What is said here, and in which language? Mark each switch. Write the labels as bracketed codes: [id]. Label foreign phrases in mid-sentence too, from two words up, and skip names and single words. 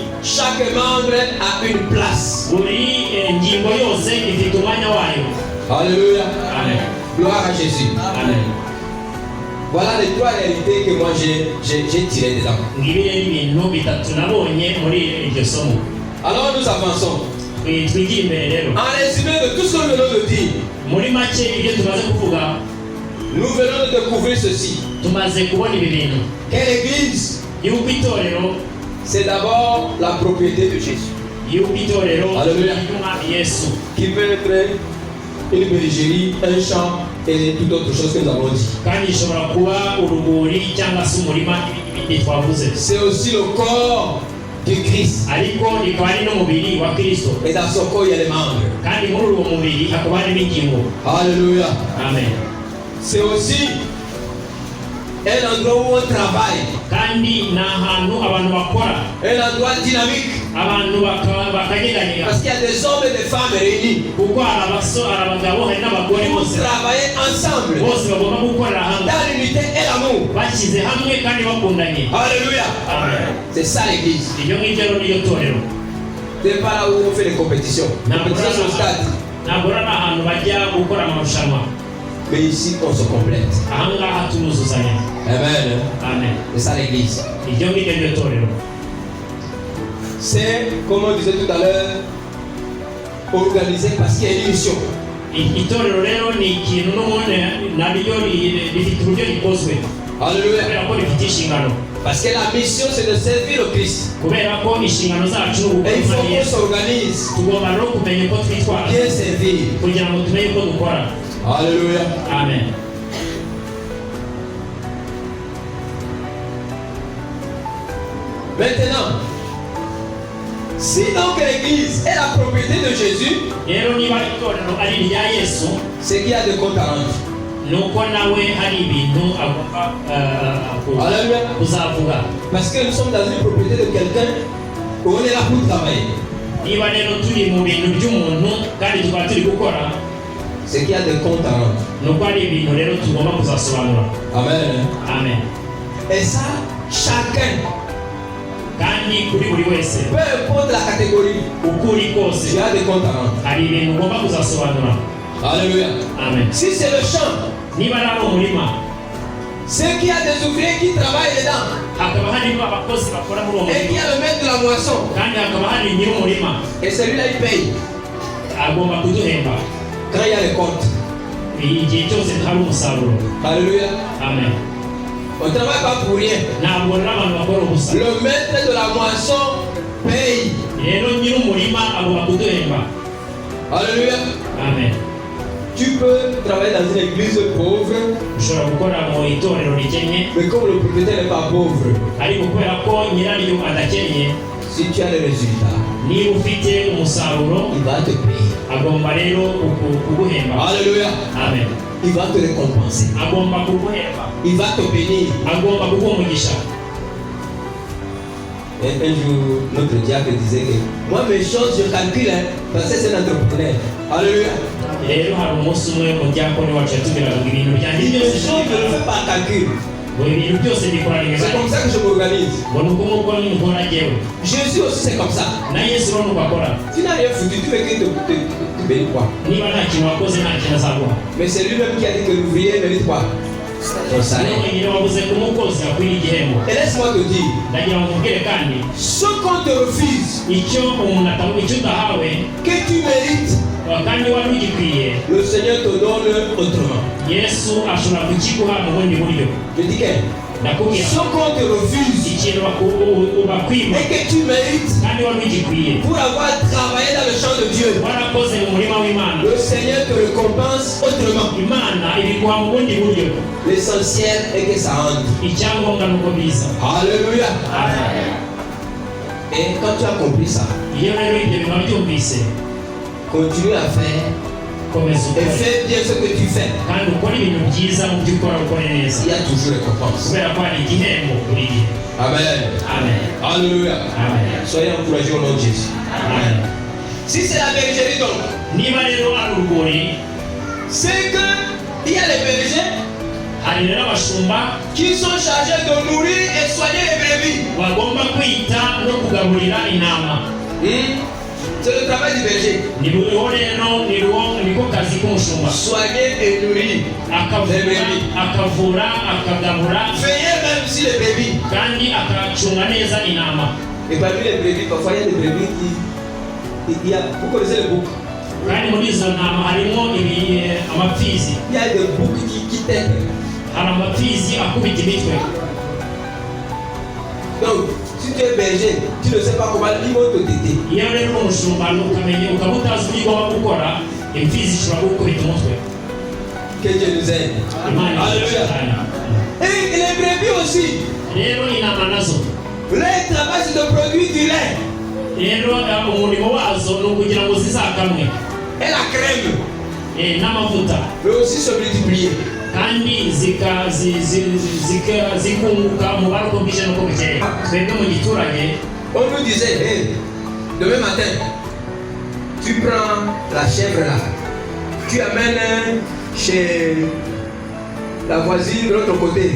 [fr] chaque membre a une place. [rw] buri ngingo yose ifite umwanya wayo. [fr] Alléluia. amen. Gloire à Jésus. amen. Voilà les 3 réalités que moi j'ai tirées dedans. [rw] ngibi rero ibintu bitatu nabonye muri iryo somo. [fr] Alors nous avançons. [rw] twigire imbere rero. [fr] En résumé de tout ce que nous venons de dire, [rw] muri make ibyo tumaze kuvuga, [fr] nous venons de découvrir ceci. [rw] tumaze kubona ibi bintu [fr] Que l'église, [rw] yuko itorero [fr] c'est d'abord la propriété de Jésus. [rw] yuko itorero Alléluia. y'umwami Yesu, [fr] Qui peut être une bergerie, un champ et toute autre chose que nous avons dit. [rw] kandi ishobora kuba urugori cyangwa se umurima ibindi twavuze. [fr] C'est aussi le corps de Christ. [rw] ariko rikaba ari n'umubiri wa Kristo, [fr] Et dans son corps, il y a les membres. [rw] kandi muri uwo mubiri hakaba harimo ingingo. [fr] Alléluia. Amen. C'est aussi un endroit où on travaille. [rw] kandi ni ahantu abantu bakora, [fr] Un endroit dynamique. [rw] abantu bakageganira, [fr] Parce qu'il y a des hommes et des femmes réunis [rw] kuko hari abagabo hari n'abagore [fr] pour [rw] bose [fr] travailler ensemble [rw] bose bagomba gukorera hamwe [fr] dans l'unité et l'amour. [rw] bashyize hamwe kandi bakundanye. [fr] Alléluia. Amen. C'est ça l'église. [rw] iryo ngiryo rero niyo torero. [fr] C'est pas là où on fait les compétitions. Compétitions sur le stade. [rw] ntabwo ari ahantu bajya gukora amarushanwa, [fr] Mais ici, on se complète. [rw] ahangaha tunuzuzanya. [fr] Amen. Amen. C'est ça l'église. [rw] iryo ngiryo niyo torero. [fr] C'est, comme on disait tout à l'heure, organisé parce qu'il y a une mission. [rw] itorero rero ni ikintu n'ubundi naryo rifite uburyo rikozwe, Alléluia. kubera ko rifite inshingano, [fr] Parce que la mission, c'est de servir le Christ. [rw] kubera ko inshingano zacu ni [fr] Et il faut [rw] ugukora [fr] qu'on [rw] Yesu. [fr] s'organise, [rw] tugomba rero kumenya uko twitwara [fr] bien servir. [rw] kugira ngo tumenye uko dukora. [fr] Alléluia. Amen. Maintenant, si donc l'église est la propriété de Jésus, [rw] rero niba itorero ari irya Yesu, [fr] c'est qu'il y a de comptes à rendre. [rw] nuko nawe hari ibintu agomba Alléluia. kuzavuga. [fr] Parce que nous sommes dans une propriété de quelqu'un où on est là pour travailler. [rw] niba rero turi mu bintu by'umuntu kandi tukaba turi gukora, [fr] C'est qu'il y a des comptes à rendre. [rw] nuko hari ibintu rero tugomba kuzasobanura. [fr] Amen. Amen. Et ça, chacun, [rw] kandi kuri buri wese [fr] peu importe la catégorie, [rw] uko uri kose [fr] tu as des comptes à rendre. [rw] hari ibintu ugomba kuzasobanura. [fr] Alléluia. Amen. Si c'est le champ, [rw] niba ari umurima, [fr] c'est qu'il y a des ouvriers qui travaillent dedans. [rw] hakaba harimo abakozi bakora muri uwo [fr] Et qu'il y [rw] murima, [fr] a le maître de la moisson. [rw] kandi hakaba hari nyir'umurima [fr] Et celui-là, il paye [rw] agomba kuduhemba [fr] quand il y a les comptes. [rw] igihe cyose hari umusaruro. [fr] Alléluia. Amen. On ne travaille pas pour rien. [rw] ntabwo rero abantu bakora ubusa. [fr] Le maître de la moisson paye. [rw] rero nyir'umurima agomba kuduhemba. [fr] Alléluia. Amen. Tu peux travailler dans une église pauvre, [rw] ushobora gukora mu itorero rikennye, [fr] mais comme le propriétaire n'est pas pauvre, [rw] ariko kubera ko nyiraryo adakennye, [fr] si tu as les résultats, [rw] niba ufite umusaruro [fr] il va te payer. [rw] agomba rero kuguhemba. [fr] Alléluia. Amen. Il va te récompenser. [rw] agomba kuguhemba, [fr] Il va te bénir. [rw] agomba kuguha umugisha. [fr] Et un jour, notre diacre disait que moi, mes choses, je calcule, hein, parce que c'est un entrepreneur. Alléluia. [rw] rero hari umunsi umwe umudiyakoni wacu yatubwiraga ngo ibintu byanjye [fr] Il dit, mes [rw] byose [fr] choses, je ne fais pas calcul. [rw] ngo ibintu byose mbikora [fr] C'est [rw] imibare, [fr] comme ça que je m'organise. [rw] ngo ni uko nguko nkora jyewe. [fr] Jésus aussi, c'est comme ça. [rw] na Yesu rero nuko akora. [fr] Tu n'as rien foutu, tu veux qu'il te bénisse quoi. [rw] niba nta kintu wakoze nta kintu azaguha. [fr] Mais c'est lui-même qui a dit que l'ouvrier mérite quoi? Son [rw] niyo [fr] salaire. [rw] wenyine wavuze ko umukozi akwiriye igihembo. [fr] Et laisse-moi te dire, [rw] ndagira ngo nkubwire kandi [fr] ce qu'on te refuse, [rw] icyo icyo udahawe [fr] que tu mérites, [rw] kandi wari ugikwiye, [fr] le Seigneur te donne autrement. [rw] Yesu ashobora kukiguha mu bundi buryo. [fr] Je dis que [rw] ndakubwira [fr] ce qu'on te refuse [rw] ikintu bakwima [fr] et que tu mérites [rw] kandi wari ugikwiye, [fr] pour avoir travaillé dans le champ de Dieu, [rw] warakoze mu murima w'Imana, [fr] le Seigneur te récompense autrement. [rw] Imana ibiguha mu bundi buryo. [fr] L'essentiel est que ça rentre. [rw] icyangombwa ni uko biza. [fr] Alléluia. Amen. Et quand tu as compris ça, [rw] iyo rero ibyo bintu byumvise, [fr] continue à faire [rw] komeza [fr] et [rw] ukore [fr] fais bien ce que tu fais. [rw] kandi ukore ibintu byiza mu byo ukora ukore neza, [fr] Il y a toujours récompense. kubera ko hari igihembo buri gihe. Amen. Amen. Alléluia. Amen. Soyez encouragés au nom de Jésus. Amen. Si c'est la bergerie donc, [rw] niba rero ari urwuri, [fr] c'est que il y a les bergers [rw] hari rero abashumba [fr] qui sont chargés de nourrir et soigner les brebis. [rw] bagomba kwita no kugaburira intama. [fr] C'est le travail du berger. [rw] Niho rero niko kazi k'umushumba, [fr] Soigner et nourrir. [rw] akavura akagabura [fr] Veiller même sur les brebis. [rw] kandi akacunga neza intama. [fr] Et parmi les brebis, parfois il y a des brebis vous connaissez les boucs? [rw] kandi muri izo ntama harimo amapfizi. [fr] Il y a des boucs qui t'aident. [rw] Hari amapfizi akubita imitwe. [fr] Donc, si tu es berger, tu ne sais pas comment ils vont te téter. [rw] Iyo rero uri umushumba ukamenya ukaba utazi ibyo ugomba gukora, imfizi ishobora gukubita umutwe. [fr] Que Dieu nous aide. Alléluia. Et les brebis aussi. [rw] Rero intama nazo. [fr] Le travail c'est de produire du lait. [rw] Rero umurimo wazo ni ukugira ngo zizakamwe. [fr] Et la crème. [rw] N'amavuta. [fr] Mais aussi se multiplier. [rw] Kandi zikunguka mu baroko bwije nuko bukeye. Twebwe mu giturage [fr] on nous disait, hey, demain matin, tu prends la chèvre là, tu amènes chez la voisine de l'autre côté.